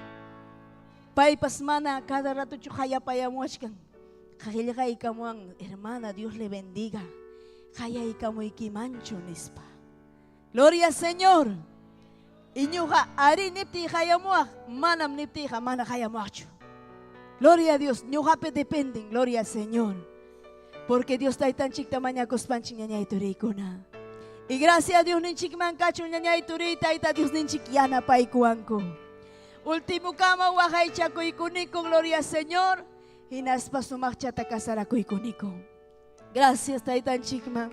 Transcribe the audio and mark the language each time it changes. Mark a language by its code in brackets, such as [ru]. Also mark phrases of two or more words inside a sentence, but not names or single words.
[qu] Paypas mana [es] cada rato [qu] chuqayapayamuachkan. [es] Qhillqaykamuwan hermana Dios le bendiga. [qu] Qallaykамuykimanchu nispa. [es] Gloria al Señor. [qu] Y ñuqa ari nipti qayamuaq manam niptiqa mana qayamuaqchu. [es] Gloria a Dios, ñuqapi dependen, gloria al Señor. [qu] Porque Dios taytanchik tamaña kuspanchik ñañay turiykuna. [es] Y gracias a Dios [qu] ninchikman kachu ñañay turi tayta Dios ninchik yanapaykuwanku. Último kama waqaychakuykuniku, [es] gloria al Señor. [qu] Hinaspa sumaqchata kasarakuykuniko. Gracias taytanchikman.